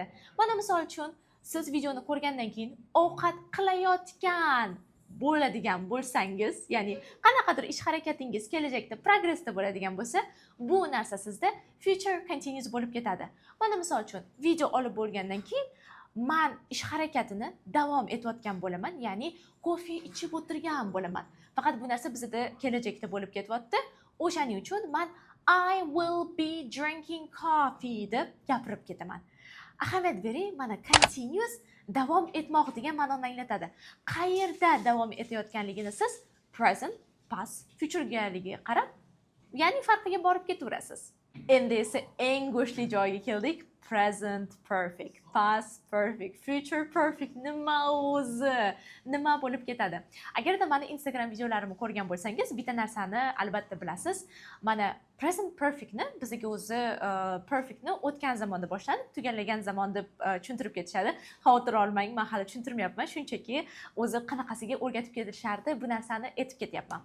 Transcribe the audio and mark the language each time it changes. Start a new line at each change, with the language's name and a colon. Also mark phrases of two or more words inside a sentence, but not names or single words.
Uzbek: Mana misol uchun siz videoni ko'rgandan keyin ovqat qilayotgan bo'ladigan bo'lsangiz, ya'ni qanaqadir ish harakatingiz kelajakda progressda bo'ladigan bo'lsa, bu narsa sizda
English: future continuous
Uzbek: bo'lib ketadi. Mana misol uchun video olib bo'lgandan keyin men ish harakatini davom etayotgan bo'laman, ya'ni kofe ichib o'tirgan bo'laman. Faqat bu narsa bizda kelajakda bo'lib ketyapti. O'shaning uchun men
English: I will be drinking coffee
Uzbek: deb gapirib ketaman. Ahamiyat bering, mana continuous davom etmoq degan ma'noni anglatadi. Qayerda davom etayotganligini siz
English: present, past,
Uzbek: future'ga qarab, ya'ni farqiga borib ketaverasiz. Endi esa eng go'shli joyga keldik.
English: Present perfect, past perfect, future perfect
Uzbek: nima o'zi? Nima bo'lib ketadi? Agarda meni Instagram videolarimni ko'rgan bo'lsangiz, bitta narsani albatta bilasiz. Mana present perfectni bizga o'zi perfectni o'tgan zamonda boshlanib, tugallagan zamon deb tushuntirib ketishadi. Xavotir olmang, men hali tushuntirmayapman, shunchaki o'zi qanaqasiga o'rgatib ketishardi, bu narsani aytib ketyapman.